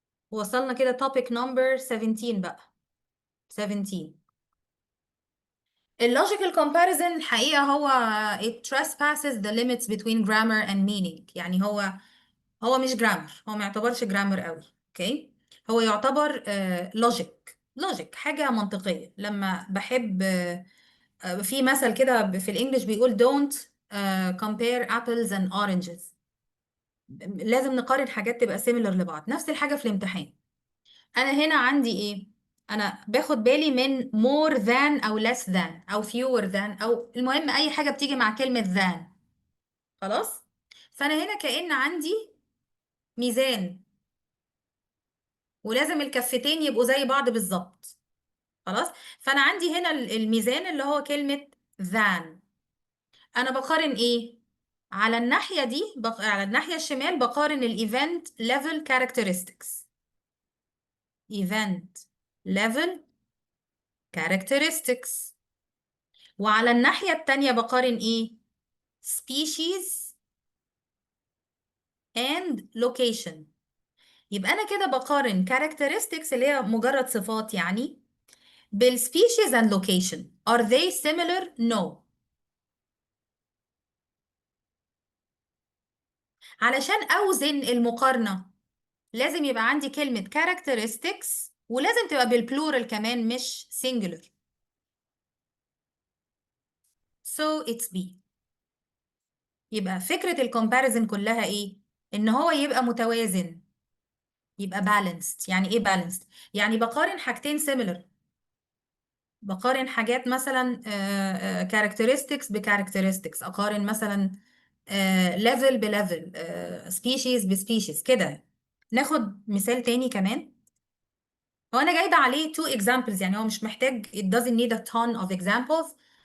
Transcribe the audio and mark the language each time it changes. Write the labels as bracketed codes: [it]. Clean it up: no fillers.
[ar] وصلنا كده topic number 17 بقى. 17. [en] اللوجيكال comparison [ar] الحقيقة هو [en] it trespasses the limits between grammar and meaning. [ar] يعني هو مش جرامر، هو ما يعتبرش جرامر قوي. اوكي. هو يعتبر لوجيك حاجة منطقية. لما بحب في مثل كده في الانجليش بيقول [en] don't compare apples and oranges. [ar] لازم نقارن حاجات تبقى similar لبعض. نفس الحاجة في الامتحان. انا هنا عندي ايه؟ انا باخد بالي من [en] more than [ar] او [en] less than [ar] او [en] fewer than، [ar] او المهم اي حاجة بتيجي مع كلمة than. خلاص. فانا هنا كأن عندي ميزان، ولازم الكفتين يبقوا زي بعض بالظبط. خلاص. فانا عندي هنا الميزان اللي هو كلمة than. انا بقارن ايه؟ على الناحية دي على الناحية الشمال بقارن الايفنت [en] level characteristics. event level characteristics. [ar] وعلى الناحية التانية بقارن ايه؟ [en] species and location. [ar] يبقى انا كده بقارن characteristics اللي هي مجرد صفات يعني بال [en] species and location. are they similar? no. [ar] علشان اوزن المقارنة لازم يبقى عندي كلمة characteristics، ولازم تبقى بالبلورال كمان مش singular. [en] so it's B. [ar] يبقى فكرة الكومباريزن كلها ايه؟ ان هو يبقى متوازن، يبقى balanced. يعني ايه balanced؟ يعني بقارن حاجتين similar. بقارن حاجات مثلا characteristics ب characteristics. اقارن مثلا level ب level species ب species كده. ناخد مثال تاني كمان. هو انا جايبه عليه two examples، يعني هو مش محتاج [en] it doesn't need a ton of examples.